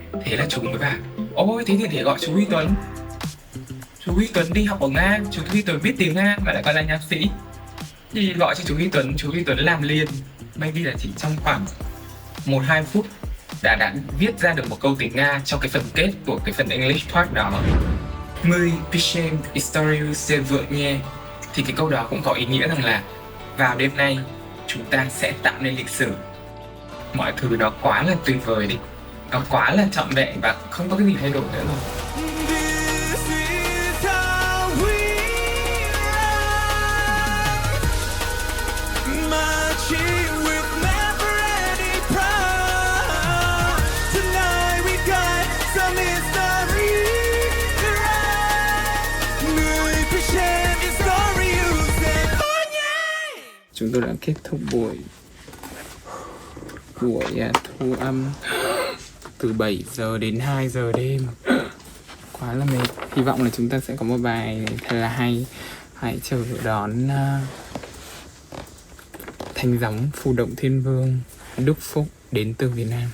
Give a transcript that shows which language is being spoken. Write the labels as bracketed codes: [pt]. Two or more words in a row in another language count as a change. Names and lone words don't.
[vi] Thế là chú mới bảo ôi thế thì để gọi chú Huy Tuấn. Chú Huy Tuấn đi học ở Nga, chú Huy Tuấn biết tiếng Nga mà lại còn là nhạc sĩ. Thì gọi cho chú Huy Tuấn làm liền. Maybe là chỉ trong khoảng 1-2 phút đã viết ra được một câu tiếng Nga cho cái phần kết của cái phần [en] English part [vi] đó. [ru] My pишем историю сегодня. [vi] Thì cái câu đó cũng có ý nghĩa rằng là vào đêm nay chúng ta sẽ tạo nên lịch sử. Mọi thứ nó quá là tuyệt vời đi, nó quá là trọn vẹn và không có cái gì thay đổi nữa rồi. [en] This is how we ride, marching with never-ending pride. Tonight we got some history to write. [vi] Người phải [en] share the story you said, oh yeah. [vi] Chúng tôi đã kết thúc buổi thu âm từ 7 giờ đến 2 giờ đêm. Quá là mệt. Hy vọng là chúng ta sẽ có một bài thật là hay. Hãy chờ đón Thanh Gióng Phù Động Thiên Vương Đức Phúc đến từ Việt Nam.